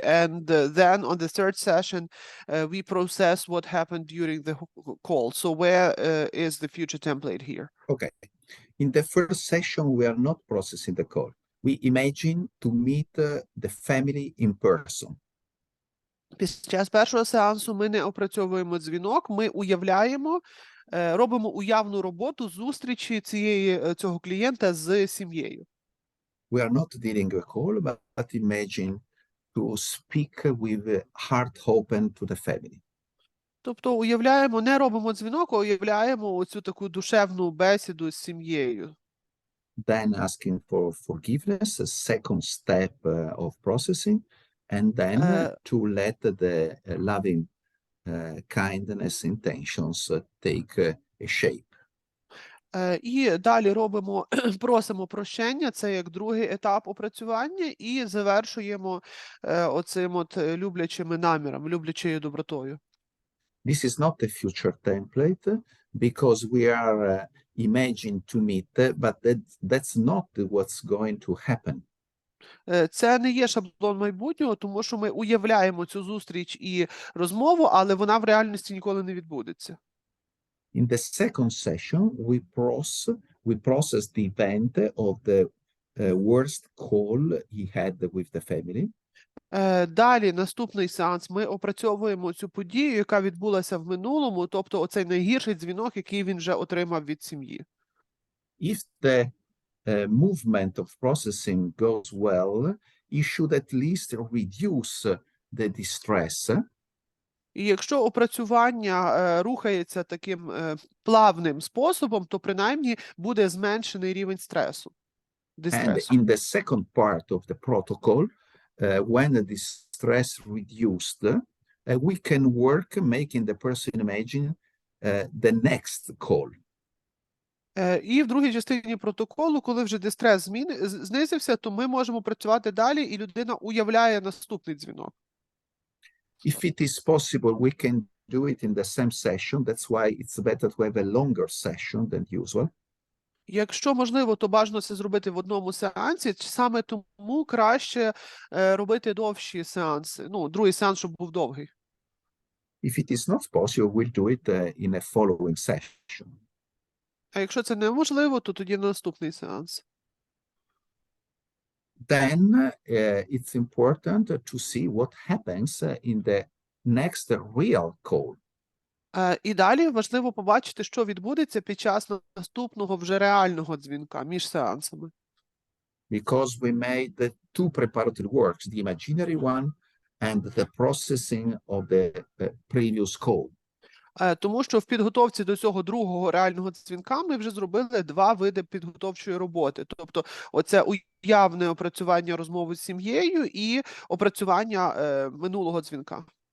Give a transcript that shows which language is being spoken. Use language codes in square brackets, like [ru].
[en] And then on the third session, we process what happened during the call. So where is the future template here? Okay. In the first session, we are not processing the call. We imagine to meet the family in person. [uk] Під час першого сеансу ми не опрацьовуємо дзвінок, ми уявляємо, робимо уявну роботу зустрічі цього клієнта з сім'єю. [en] We are not dealing a call, but imagine to speak with heart open to the family. [uk] Тобто уявляємо, не робимо дзвінок, а уявляємо оцю таку душевну бесіду з сім'єю. [en] Then asking for forgiveness, a second step of processing, and then to let the loving kindness intentions take a shape. [uk] І далі просимо прощення, це як другий етап опрацювання, і завершуємо оцим люблячими намірами, люблячою добротою. [en] This is not a future template because we are imagining to meet, but that's not what's going to happen. [uk] Це не є шаблон майбутнього, тому що ми уявляємо цю зустріч і розмову, але вона в реальності ніколи не відбудеться. [en] In the second session, we process the event of the worst call he had with the family. [uk] Далі, наступний сеанс, ми опрацьовуємо цю подію, яка відбулася в минулому, тобто оцей найгірший дзвінок, який він вже отримав від сім'ї. [en] If the movement of processing goes well, you should at least reduce the distress. [uk] І якщо опрацювання рухається таким плавним способом, то принаймні буде зменшений рівень стресу, [en] And [uk] дистресу. [en] in the second part of the protocol, when the distress reduced, we can work making the person imagine the next call. [uk] І в другій частині протоколу, коли вже дистрес знизився, то ми можемо працювати далі, і людина уявляє наступний дзвінок. [en] If it is possible, we can do it in the same session. That's why it's better to have a longer session than usual. [uk] Якщо можливо, то бажано це зробити в одному сеансі, саме тому краще робити довші сеанси. Ну, другий сеанс, щоб був довгий. [en] If it is not possible, we'll do it in a following session. [uk] А якщо це неможливо, то тоді наступний сеанс. [en] Then it's important to see what happens in the next real call. [uk] І далі важливо побачити, що відбудеться під час наступного вже реального дзвінка між сеансами. [en] Because we made the two preparatory works, the imaginary one and the processing of the previous call. [uk] Тому що в підготовці до цього другого реального дзвінка ми вже зробили два види підготовчої роботи. Тобто оце уявне опрацювання розмови з сім'єю і опрацювання минулого дзвінка.